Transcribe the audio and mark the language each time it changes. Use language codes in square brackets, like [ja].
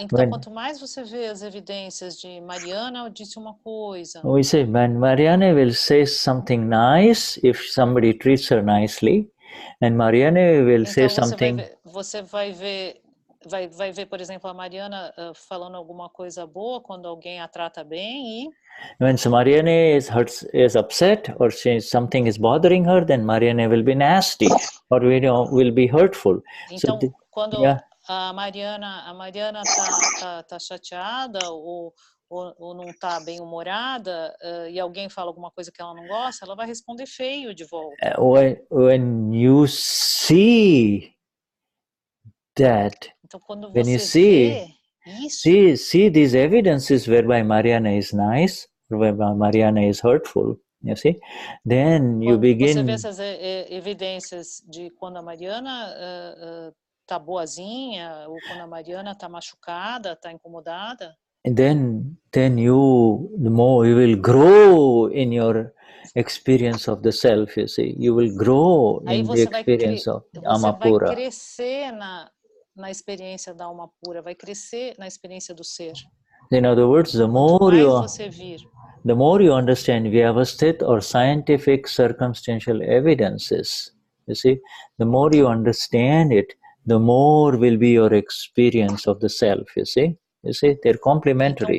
[pt] Quanto mais você vê as evidências de Mariana disse uma coisa. [en] We say when Mariana will say something nice if somebody treats her nicely, and Mariana will say something. [pt] Você vai ver, por exemplo, a Mariana falando alguma coisa boa quando alguém a trata bem e [en] when Mariana is upset or something is bothering her, then Mariana will be nasty or will be hurtful. [pt] Então, quando a Mariana tá chateada ou não tá bem humorada e alguém fala alguma coisa que ela não gosta, ela vai responder feio de volta. [en] When you see that, [pt] então, quando [en] when you [pt] você vê isso, [en] see these evidences whereby Mariana is nice, whereby Mariana is hurtful, you see, then you begin. [pt] Você vê essas evidências de quando a Mariana tá boazinha ou quando a Mariana tá machucada, tá incomodada. [en] Then the more you will grow in your experience of the self, you see, you will grow in the experience of alma pura. [pt] Você vai crescer na experiência da alma pura, vai crescer na experiência do ser. [en] In other words, the more you understand Vyavasthit or scientific circumstantial evidences, you see, the more you understand it, the more will be your experience of the self, you see. You see, they're complementary.